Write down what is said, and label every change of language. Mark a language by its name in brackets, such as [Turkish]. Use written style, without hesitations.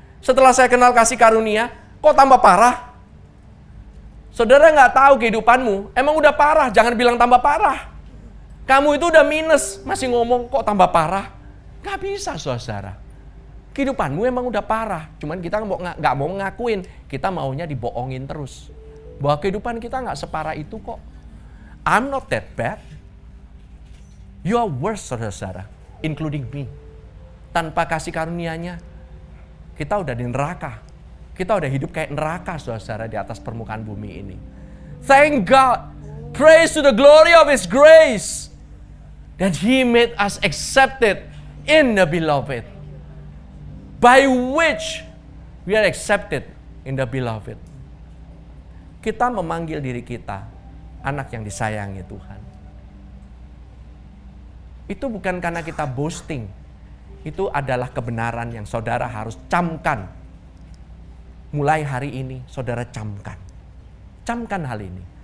[Indonesian] Setelah saya kenal kasih karunia, kok tambah parah? Saudara gak tahu kehidupanmu, emang udah parah, jangan bilang tambah parah. Kamu itu udah minus, masih ngomong kok tambah parah. Gak bisa, saudara. Kehidupanmu emang udah parah, cuman kita gak mau ngakuin. Kita maunya dibohongin terus. Bahwa kehidupan kita gak separah itu kok. [English] I'm not that bad. You are worse, [Indonesian] saudara-saudara, [English] including me. [Indonesian] Tanpa kasih karunia-Nya, kita udah di neraka. Kita udah hidup kayak neraka, saudara-saudara, di atas permukaan bumi ini. [English] Thank God. Praise to the glory of His grace. That He made us accepted in the beloved. By which we are accepted in the beloved. [Indonesian] Kita memanggil diri kita anak yang disayangi Tuhan. Itu bukan karena kita boasting. Itu adalah kebenaran yang saudara harus camkan. Mulai hari ini, saudara camkan. Camkan hal ini.